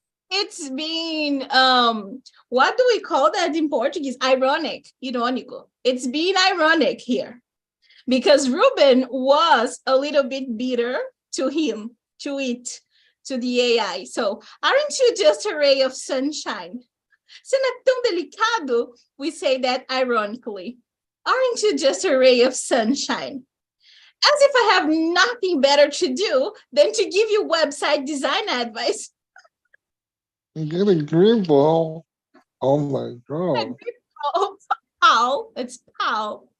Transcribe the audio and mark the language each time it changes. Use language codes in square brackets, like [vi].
[en] It's been, what do we call that in Portuguese? Ironic, irônico. It's been ironic here because Ruben was a little bit bitter to the AI. So aren't you just a ray of sunshine? [pt] Se não é tão delicado, [en] we say that ironically. Aren't you just a ray of sunshine? As if I have nothing better to do than to give you website design advice. Get a grip, ball. Oh my god. Pow. It's pow.